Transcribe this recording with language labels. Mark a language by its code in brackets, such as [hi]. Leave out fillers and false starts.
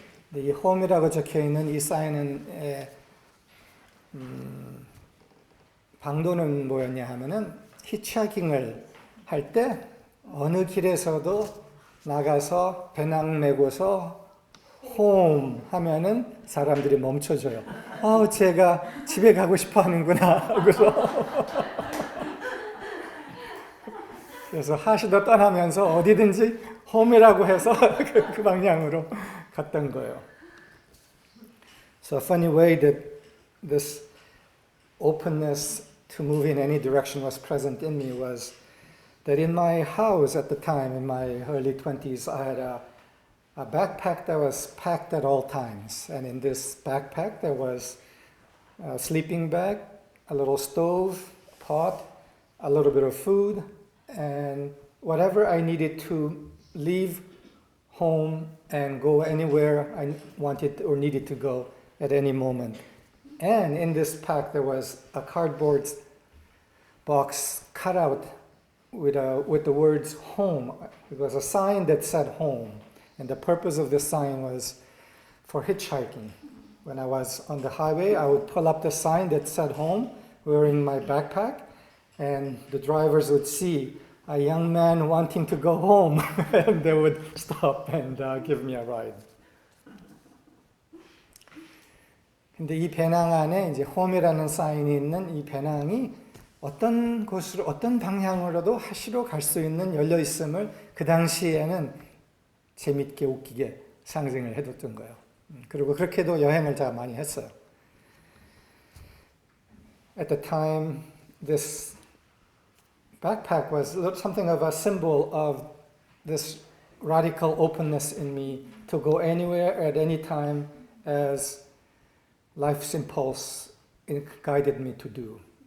[ko] 근데 이 home이라고 적혀 있는 이 사인은 방도는 뭐였냐 하면은 히치하이킹을 할 때 어느 길에서도 나가서 배낭 메고서 홈 하면은 사람들이 멈춰줘요. 제가 집에 가고 싶어 하는구나. 그래서 하시도 떠나면서 어디든지 홈이라고 해서 그 방향으로 갔던 거예요. [en] So a funny way that this openness to move in any direction was present in me was that in my house at the time, in my early 20s, I had a backpack that was packed at all times. And in this backpack, there was a sleeping bag, a little stove, pot, a little bit of food, and whatever I needed to leave home and go anywhere I wanted or needed to go at any moment. And in this pack, there was a cardboard box cut out with the words home. It was a sign that said home. And the purpose of this sign was for hitchhiking. When I was on the highway, I would pull up the sign that said home, wearing my backpack, and the drivers would see a young man wanting to go home, and they would stop and give me a ride. [ko] 근데 이 배낭 안에 이제 home이라는 사인이 있는 이 배낭이 어떤 곳으로, 어떤 방향으로도 하시로 갈 수 있는 열려 있음을 그 당시에는 재밌게 웃기게 상징을 해뒀던 거예요. 그리고 그렇게도 여행을 제가 많이 했어요. [en] At the time, this backpack was something of a symbol of this radical openness in me to go anywhere at any time as life's impulse guided me to do.